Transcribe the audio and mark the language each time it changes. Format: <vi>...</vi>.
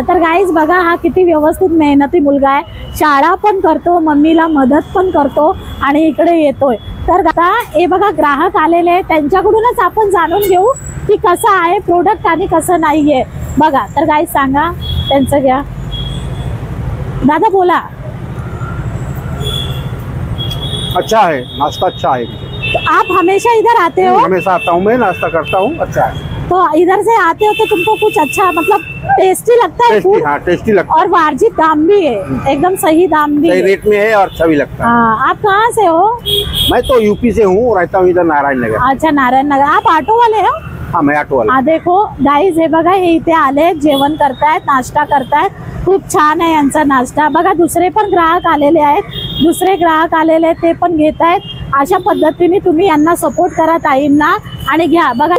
<mr>तर गाईज बघा, हा किती व्यवस्थित मेहनती मुलगा आहे. शाळा पण करतो, मम्मीला मदत पण करतो आणि इकडे येतोय. तर आता हे बघा, ग्राहक आलेले आहेत, त्यांच्याकडूनच आपण जाणून घेऊ की कसं आहे प्रोडक्ट आणि कसं नाहीये. बघा, तर गाईज सांगा, त्यांचं घ्या. दादा बोला.</mr> <hi>अच्छा है, नाश्ता अच्छा है. तो आप हमेशा इधर आते हो? हमेशा आता हूँ मैं, नाश्ता करता हूँ. अच्छा है. तो इधर से आते हो तो तुमको कुछ अच्छा मतलब टेस्टी लगता है? टेस्टी, हाँ टेस्टी लगता है. और वाजिब दाम भी है, एकदम सही दाम भी सही रेट में है और अच्छा भी लगता है. हाँ, आप कहाँ से हो? मैं तो यूपी से हूँ, रहता हूँ इधर नारायण नगर. अच्छा, नारायण नगर. आप ऑटो वाले हो? हाँ, मैं ऑटो वाला.</hi> <mr>हा,</mr> <hi>देखो</hi> <mr>गाईज, हे बघा, हे इथे आले, जेवण करतायत, नाश्ता करतायत. खूप छान आहे यांचा नाश्ता. बघा, दुसरे पण ग्राहक आलेले आहेत, ते पण घेत आहेत. अशा पद्धतीने तुम्ही यांना सपोर्ट करा, ताईंना, आणि घ्या.</mr>